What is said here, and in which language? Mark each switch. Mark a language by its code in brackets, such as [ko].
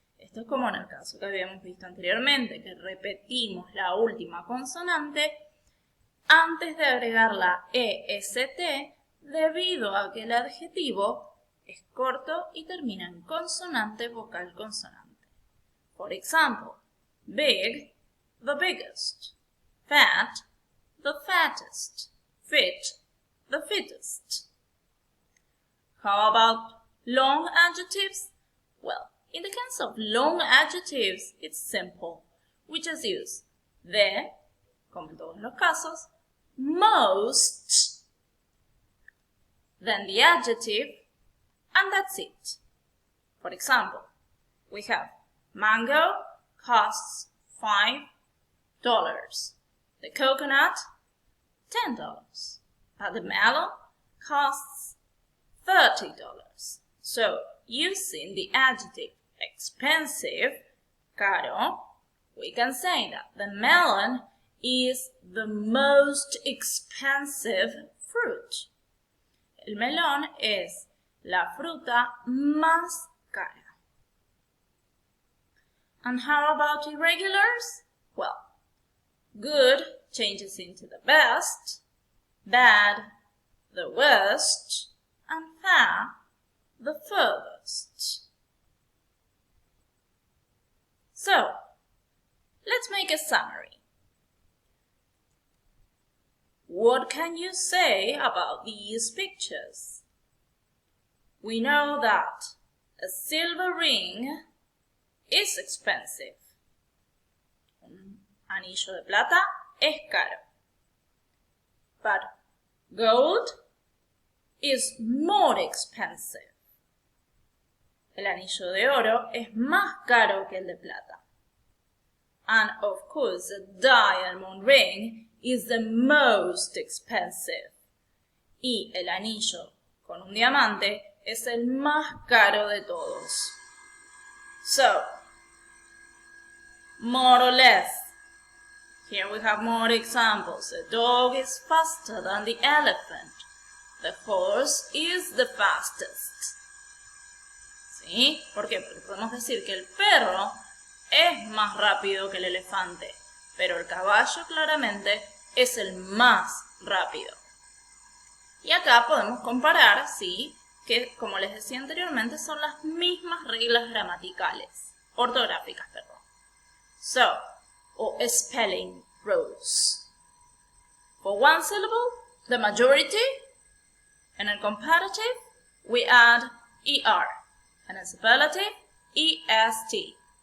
[es] Esto es como en el caso que habíamos visto anteriormente, que repetimos la última consonante antes de agregar la EST debido a que el adjetivo es corto y termina en consonante vocal consonante. [en] For example, big, the biggest. Fat, the fattest. Fit, the fittest. How about long adjectives? Well, in the case of long adjectives, it's simple. We just use the, [es] como en todos los casos, [en] most, then the adjective, and that's it. For example, we have mango costs $5. The coconut, $10. But the melon costs $30. So, using the adjective expensive, caro, we can say that the melon is the most expensive fruit. [es] El melón es la fruta más cara. [en] And how about irregulars? Well, good changes into the best, bad, the worst, and far, the furthest. So, let's make a summary. What can you say about these pictures? We know that a silver ring is expensive. [es] Un anillo de plata es caro. [en] But gold is more expensive. [es] El anillo de oro es más caro que el de plata. [en] And of course, a diamond ring is the most expensive. [es] Y el anillo con un diamante es el más caro de todos. [en] So, more or less, here we have more examples. The dog is faster than the elephant. The horse is the fastest. [es] ¿Sí? ¿Por qué? Porque podemos decir que el perro es más rápido que el elefante, pero el caballo claramente es el más rápido. Y acá podemos comparar, sí, que como les decía anteriormente son las mismas reglas gramaticales, ortográficas, perdón. [en] So, or spelling rules. For one syllable, the majority, and in comparative, we add ER, and in superlative, EST.